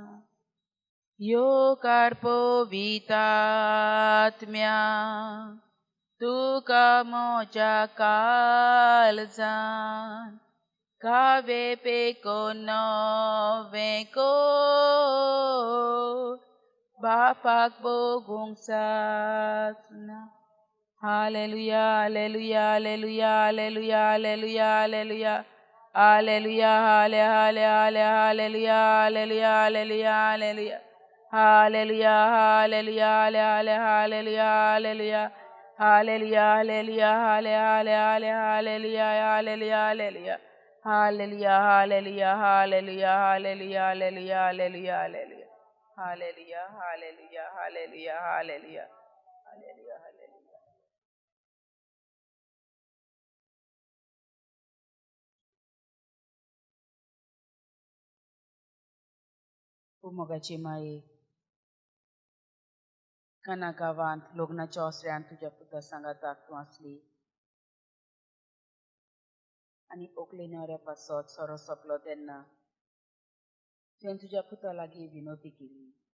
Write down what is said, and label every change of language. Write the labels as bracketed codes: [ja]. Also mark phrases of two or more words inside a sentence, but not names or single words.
[kok] येवकार पवित्र आत्म्यांक तुका म्हज्या काळजान, कावे पेकोन नवें कर, बापाक भोगूंक सासना. हालेलुया हालेलुया हालेलुया हालेलुया हालेलुया हालेलुया हालेलुया हाले हाले हाले हालेलुया हालेलुया हालेलुया हालेलुया हालेलुया हालेलुया हाले हाले हालेलुया हालेलुया हालेलुया हालेलुया हाले हाले हाले हालेलुया हालेलुया हालेलुया हालेलुया हालेलुया हालेलुया हालेलुया हालेलुया हालेलुया हालेलुया हालेलुया हालेलुया हालेलुया हालेलुया हालेलुया हालेलुया. मोगाची माये, काना गांवांत लग्नाच्या ओसऱ्यान तुज्या पुता सांगाताक तूं आसली आनी ओकले न्हवऱ्या पासत सोरो सोंपलो तेन्ना तुवें तुज्या पुता लागीं विनोती केली.